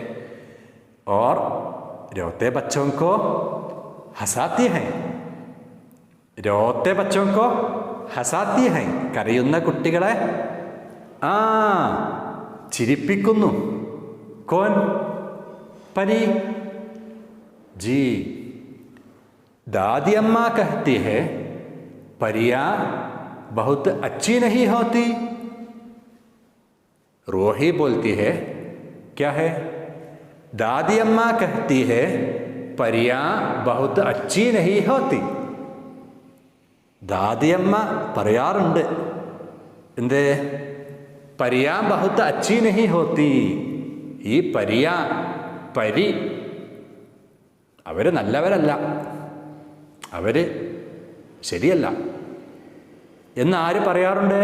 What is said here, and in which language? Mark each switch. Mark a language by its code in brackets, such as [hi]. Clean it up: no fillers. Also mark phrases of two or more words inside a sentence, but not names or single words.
[hi] और रोते बच्चों को हँसाती है. रोते बच्चों को हँसाती है. [ml] കരയുന്ന കുട്ടികളെ ചിരിപ്പിക്കുന്നു. [hi] कौन? परी. जी, दादी अम्मा कहती है परियां बहुत अच्छी नहीं होती. रूही बोलती है, क्या है? दादी अम्मा कहती है परियां बहुत अच्छी नहीं होती. दादी अम्मा [ml] പറയാറുണ്ട്, എന്തേ? [hi] परियां बहुत अच्छी नहीं होती. [ml] ഈ പരിയാ, പരി, അവർ നല്ലവരല്ല, അവർ ശരിയല്ല എന്ന് ആര് പറയാറുണ്ട്?